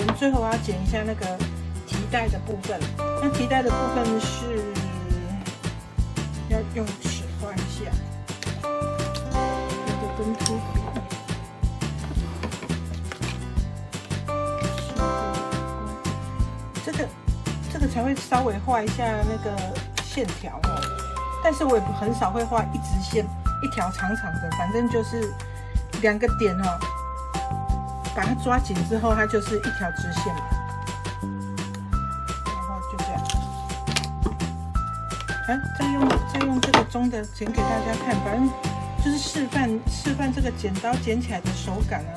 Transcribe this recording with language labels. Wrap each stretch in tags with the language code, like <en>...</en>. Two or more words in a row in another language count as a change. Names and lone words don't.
<zh>最後我要剪一下那個提帶的部分，那提帶的部分是要用尺畫一下，用个跟凸笔，这个才会稍微畫一下那個線條哦。但是我也很少會畫一直線，一條長長的，反正就是2個點哦，把它抓緊之後，它就是一條直線嘛。再用這個中的剪給大家看，反正就是示範這個剪刀剪起來的手感啊。</zh>